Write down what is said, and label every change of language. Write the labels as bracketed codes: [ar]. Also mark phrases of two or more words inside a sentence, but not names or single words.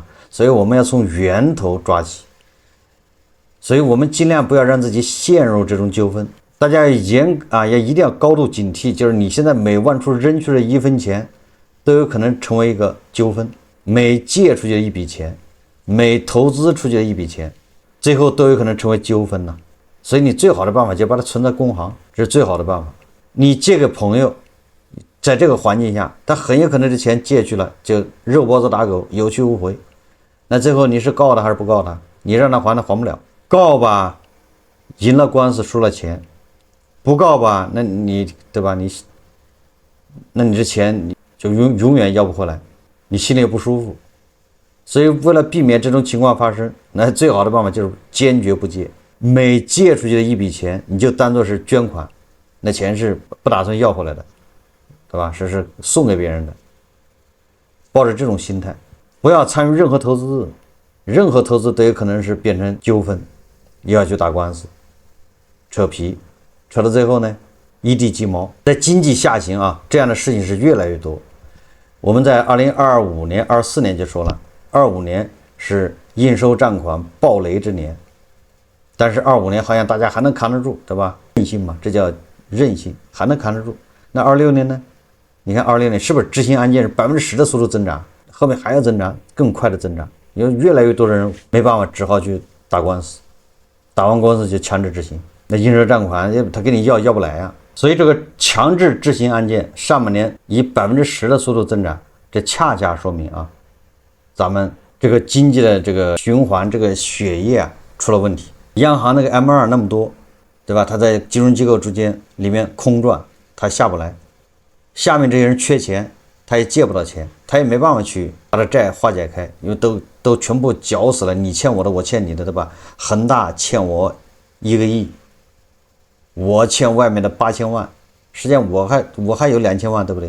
[zh] 所以我們要從源頭抓起，所以我們盡量不要讓自己陷入這種糾紛。大家要一定要高度警惕，就是你現在每萬處扔出的1分錢，都有可能成為一個糾紛；每借出去的一筆錢，每投資出去的一筆錢，最後都有可能成為糾紛呢。所以你最好的办法就把它存在公行，這是最好的辦法。你借給朋友，在這個環境下，他很有可能這錢借去了，就肉包子打狗，有去无回。那最後你是告他還是不告他？你讓他還，他還不了。告吧，贏了官司輸了錢；不告吧，那你對吧？那你這錢你就永遠要不回來，你心裡也不舒服。所以為了避免這種情況發生，那最好的辦法就是堅決不借。每借出去的一筆錢，你就當作是捐款，那錢是不打算要回來的，對吧？是送給別人的。抱着這種心態，不要參與任何投資，任何投資都有可能是變成糾紛，又要去打官司，扯皮，扯到最後呢，一地雞毛。在經濟下行啊，這樣的事情是越來越多。我們在2025年、24年就說了，25年是应收賬款暴雷之年。但是25年好像大家還能扛得住，对吧？韌性嘛，這叫韌性，還能扛得住。那26年呢？你看26年是不是執行案件是10%的速度增長？後面還要增長，更快的增長，因為越來越多的人沒辦法，只好去打官司，打完官司就強制執行。那應收賬款他給你要不來啊，所以這個強制執行案件上半年以10%的速度增長，這恰恰說明啊，咱們這個經濟的這個循環，這個血液啊出了問題。央行那個 M2 那麼多，對吧？他在金融機構之間裡面空轉，他下不來。下面這些人缺錢，他也借不到錢，他也沒辦法去把這債化解開，因為都全部攪死了，你欠我的，我欠你的，对吧？恒大欠我1個億，我欠外面的8000萬，實際上我還有2000萬，對不對？